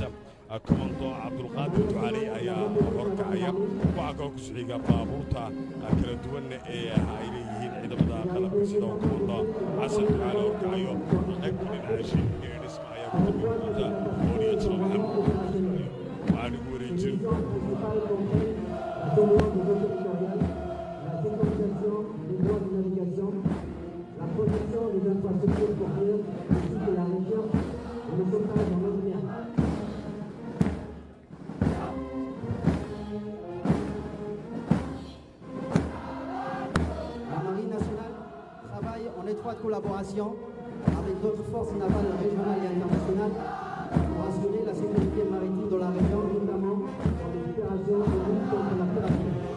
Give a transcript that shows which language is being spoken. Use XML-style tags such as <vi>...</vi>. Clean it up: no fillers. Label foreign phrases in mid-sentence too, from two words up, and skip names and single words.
<so>komando cabdulqaadir ducaaley ayaa horkacaya. waxaa kaloo ku sii xiga baabuurta kala duwan ee ay leeyihiin ciidamada qalabka sida oo komando xasan ducaale horkacayo. qaybta dhinaca shiinka ee dhisma ayaa ku dambeyn doonta oo lieutenant maxamed waxaan ugu wareejin</so> <fr>la protection des infrastructures portuaires ainsi que la recherche et le sauvetage en eau mer. La Marine nationale travaille en étroite collaboration avec d'autres forces navales régionales et internationales pour assurer la sécurité maritime de la région, notamment dans les opérations de lutte contre la piraterie.</fr>